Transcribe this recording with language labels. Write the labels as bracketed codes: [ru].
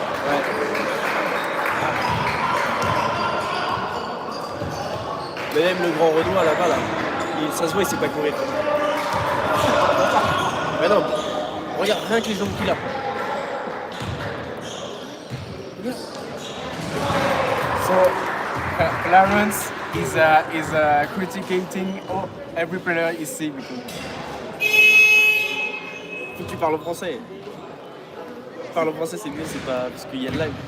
[fr] Ouais. Mais même le grand Renoir là-bas, là, ça se voit, il sait pas courir. Mais non, regarde, rien que les jambes qu'il a. [en] So Clarence is critiquing every player he see because [fr] Faut que tu parles français. Parle français, c'est mieux, c'est pas parce qu'il y a de live.